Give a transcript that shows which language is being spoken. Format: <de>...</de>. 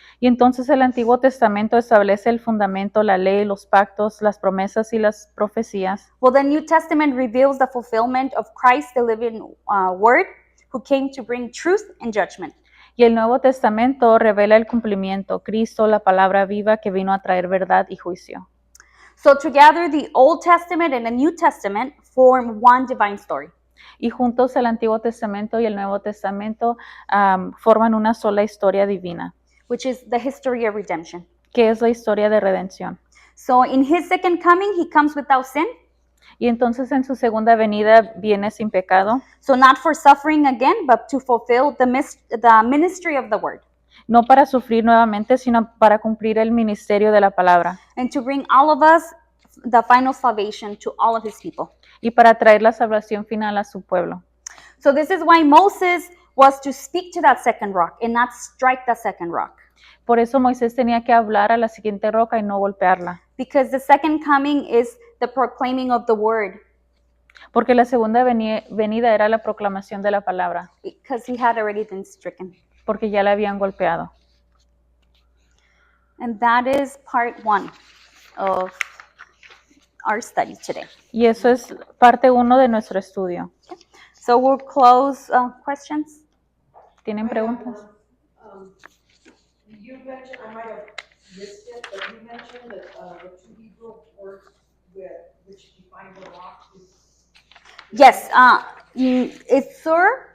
<es>Y entonces el Antiguo Testamento establece el fundamento, la ley, los pactos, las promesas y las profecías.</es> <en>Well, the New Testament reveals the fulfillment of Christ, the living word, who came to bring truth and judgment.</en> <es>Y el Nuevo Testamento revela el cumplimiento, Cristo, la palabra viva que vino a traer verdad y juicio.</es> <en>So together the Old Testament and the New Testament form one divine story.</en> <es>Y juntos el Antiguo Testamento y el Nuevo Testamento forman una sola historia divina,</es> <en>which is the history of redemption.</en> <es>Que es la historia de redención.</es> <en>So in his second coming, he comes without sin.</en> <es>Y entonces en su segunda venida viene sin pecado.</es> <en>So not for suffering again, but to fulfill the ministry of the word.</en> <es>No para sufrir nuevamente, sino para cumplir el ministerio de la palabra.</es> <en>And to bring all of us the final salvation to all of his people.</en> <es>Y para traer la salvación final a su pueblo.</es> <en>So this is why Moses was to speak to that second rock and not strike that second rock.</en> <es>Por eso Moisés tenía que hablar a la siguiente roca y no golpearla.</es> <en>Because the second coming is the proclaiming of the word.</en> <es>Porque la segunda venida era la proclamación de la palabra.</es> <en>Because he had already been stricken.</en> <es>Porque ya la habían golpeado.</es> <en>And that is part 1 of our study today.</en> <es>Y eso es parte 1 de nuestro estudio.</es> <en>So we'll close questions.</en> <es>¿Tienen preguntas?</es> <en>You mentioned, I might have missed it, but you mentioned that the two Hebrew words which define the rock is. Yes, it's Sur.</en>